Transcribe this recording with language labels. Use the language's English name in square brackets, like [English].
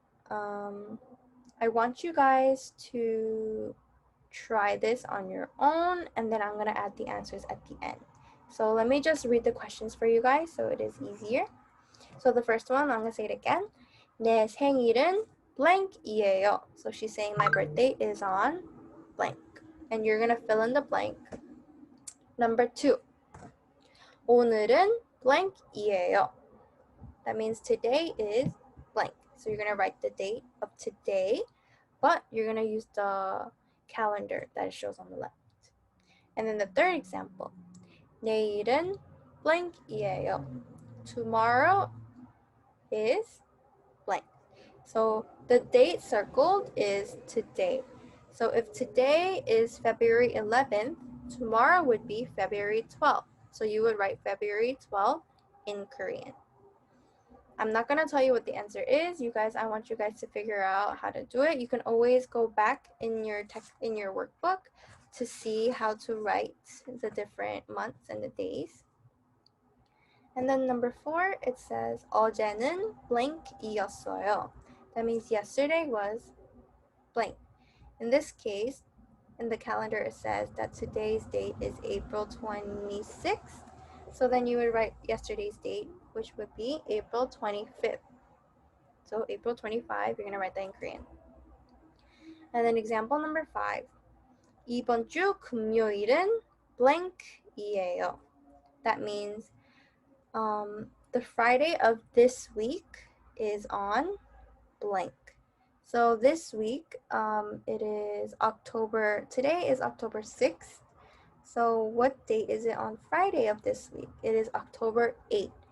[English] I want you guys to try this on your own, and then I'm gonna add the answers at the end. So let me just read the questions for you guys so it is easier. So the first one, I'm gonna say it again. [Korean] 내 생일은 blank이에요. [English] So she's saying my birthday is on blank. And you're gonna fill in the blank. Number 2. [Korean] 오늘은 blank이에요. [English] That means today is blank. So you're gonna write the date of today, but you're gonna use the calendar that it shows on the left. And then the third example. [Korean] 내일은 blank이에요. [English] Tomorrow is blank. So the date circled is today. So if today is February 11th, tomorrow would be February 12th. So you would write February 12th in Korean. I'm not going to tell you what the answer is. I want you guys to figure out how to do it. You can always go back in your workbook to see how to write the different months and the days. And then number 4, it says [Korean] 어제는 blank이었어요. [English] That means yesterday was blank. In this case, in the calendar, it says that today's date is April 26th. So then you would write yesterday's date, which would be April 25th. So April 25, you're going to write that in Korean. And then example number 5. [Korean] 이번 주 금요일은 blank이에요. [English] That means the Friday of this week is on blank. So this week, today is October 6th. So what date is it on Friday of this week? It is October 8th.